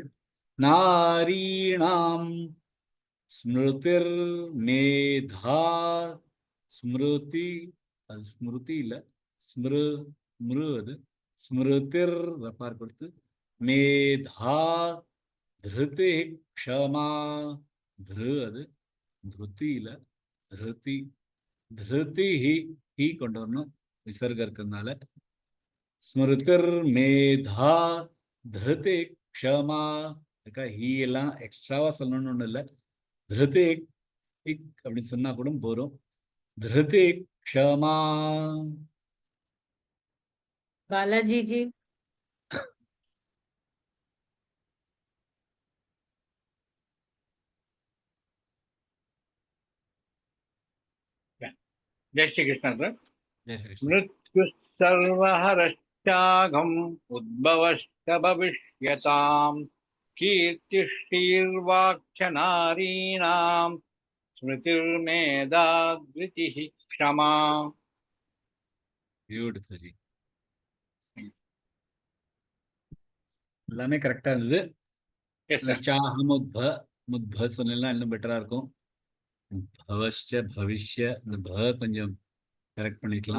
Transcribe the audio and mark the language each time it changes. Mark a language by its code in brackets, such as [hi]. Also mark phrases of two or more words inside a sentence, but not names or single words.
[sa] नारीणाम् स्मृतिर् मेधा, [ta] ஸ்மிருதி அது ஸ்மிருதி இல்ல, ஸ்மிரு மிரு அது ஸ்மிருதிர் ரப்பார் கொடுத்து [sa] मेधा धृति क्षमा, [ta] திரு அது திருதி இல்ல, திருதி திருதி ஹி கொண்டு வரணும் விசர்க இருக்கிறதுனால. [sa] स्मृतिर् मेधा धृति क्षमा, [ta] ஹீ எல்லாம் எக்ஸ்ட்ராவா சொல்லணும்னு ஒண்ணு இல்லை. திருதி அப்படின்னு சொன்னா கூட போறோம். [sa] धृति क्षमा. [hi] बालाजी जी जय श्री कृष्ण सर. जय श्री कृष्ण. [sa] मृत्यु सर्वहरश्चाघम् उद्भवश्च भविष्यताम् कीर्तिश्रीर्वाक्च नारीणाम् स्मृतिर्मेधा धृतिः क्षमा. [ta] பியூட்டிஃபுல் ஜி, எல்லாமே கரெக்டா இருந்தது. [en] Yes sir. [ta] சாஹம் உத்ப முத்ப சொன்னா இன்னும் பெட்டரா இருக்கும். [sa] भवश्च भविष्य, [ta] இந்த ப கொஞ்சம் கரெக்ட் பண்ணிக்கலாம்.